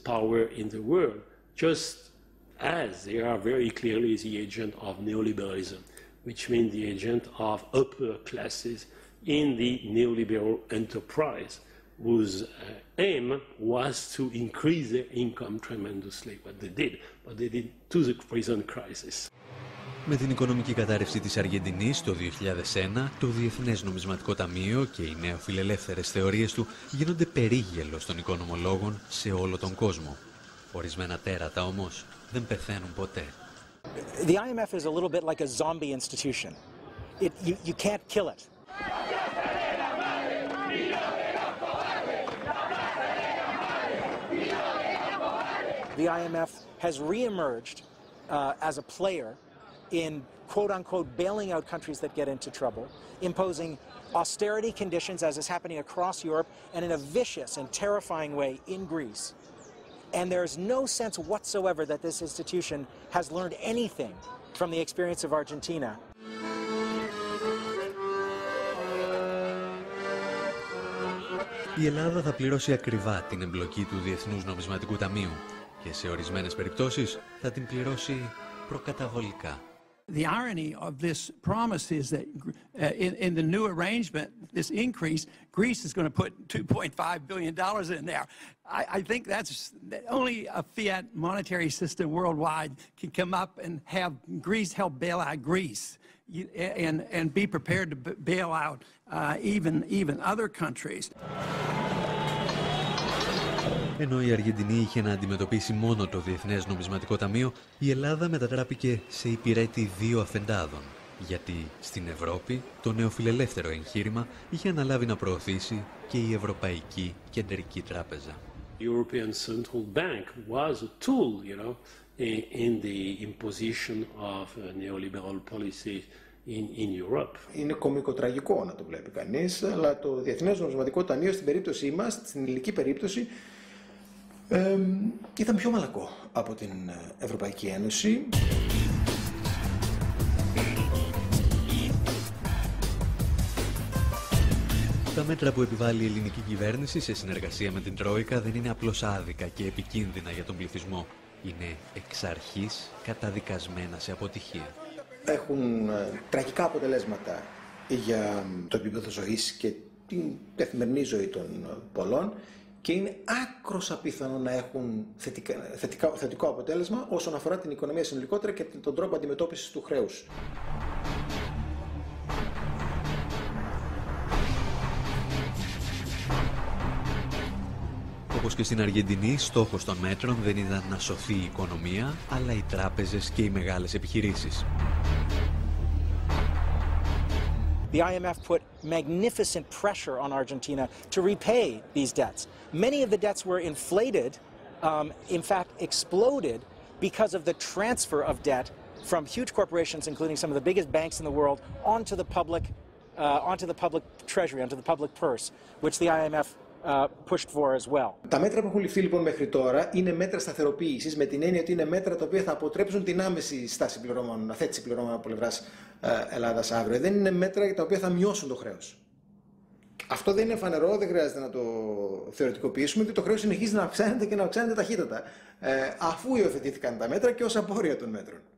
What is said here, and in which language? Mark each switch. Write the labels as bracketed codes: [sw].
[en] power in the world, just as they are very clearly the agent of neoliberalism, which means the agent of upper classes in the neoliberal enterprise, whose aim was to increase their income tremendously. What they did, to the present crisis. [el] Με την οικονομική κατάρρευση της Αργεντινής το 2001, το Διεθνές Νομισματικό Ταμείο και οι νεοφιλελεύθερες θεωρίες του γίνονται περίγελος των οικονομολόγων σε όλο τον κόσμο. Ορισμένα τέρατα όμως δεν πεθαίνουν ποτέ. [en] The IMF is a little bit like a zombie institution. You can't kill it. The IMF has reemerged as a player in quote-unquote bailing out countries that get into trouble, imposing austerity conditions as is happening across Europe and in a vicious and terrifying way in Greece. And there's no sense whatsoever that this institution has learned anything from the experience of Argentina. [el] Η Ελλάδα θα πληρώσει ακριβά την εμπλοκή του Διεθνούς Νομισματικού Ταμείου και σε ορισμένες περιπτώσεις θα την πληρώσει προκαταβολικά. [en] The irony of this promise is that in the new arrangement, this increase, Greece is going to put $2.5 billion in there. I think that's only a fiat monetary system worldwide can come up and have Greece help bail out Greece and be prepared to bail out even other countries. [el] Ενώ η Αργεντινή είχε να αντιμετωπίσει μόνο το Διεθνές Νομισματικό Ταμείο, η Ελλάδα μετατράπηκε σε υπηρέτη δύο αφεντάδων. Γιατί στην Ευρώπη το νεοφιλελεύθερο εγχείρημα είχε αναλάβει να προωθήσει και η Ευρωπαϊκή Κεντρική Τράπεζα. [en] The European Central Bank was a tool, in the imposition of neoliberal policy in Europe. [el] Είναι κωμικοτραγικό να το βλέπει κανείς, αλλά το Διεθνές Νομισματικό Ταμείο στην περίπτωσή μας, στην ελληνική περίπτωση, ήταν πιο μαλακό από την Ευρωπαϊκή Ένωση. Τα μέτρα που επιβάλλει η ελληνική κυβέρνηση σε συνεργασία με την Τρόικα δεν είναι απλώς άδικα και επικίνδυνα για τον πληθυσμό. Είναι εξ αρχής καταδικασμένα σε αποτυχία. Έχουν τραγικά αποτελέσματα για το επίπεδο ζωής και την καθημερινή ζωή των πολλών και είναι άκρως απίθανο να έχουν θετικό αποτέλεσμα όσον αφορά την οικονομία συνολικότερα και τον τρόπο αντιμετώπισης του χρέους. Όπως και στην Αργεντινή, στόχος των μέτρων δεν ήταν να σωθεί η οικονομία, αλλά οι τράπεζες και οι μεγάλες επιχειρήσεις. [en] The IMF put magnificent pressure on Argentina to repay these debts. Many of the debts were inflated, in fact exploded, because of the transfer of debt from huge corporations, including some of the biggest banks in the world, onto the public treasury, onto the public purse, which the IMF pushed for as well. [el] Τα μέτρα που έχουν ληφθεί λοιπόν μέχρι τώρα είναι μέτρα σταθεροποίησης, με την έννοια ότι είναι μέτρα τα οποία θα αποτρέψουν την άμεση στάση πληρωμών, αθέτηση πληρωμών από πλευράς Ελλάδας αύριο. Δεν είναι μέτρα τα οποία θα μειώσουν το χρέος. Αυτό δεν είναι φανερό, δεν χρειάζεται να το θεωρητικοποιήσουμε, ότι το χρέος συνεχίζει να αυξάνεται και να αυξάνεται ταχύτατα, αφού υιοθετήθηκαν τα μέτρα και ως απόρρια των μέτρων.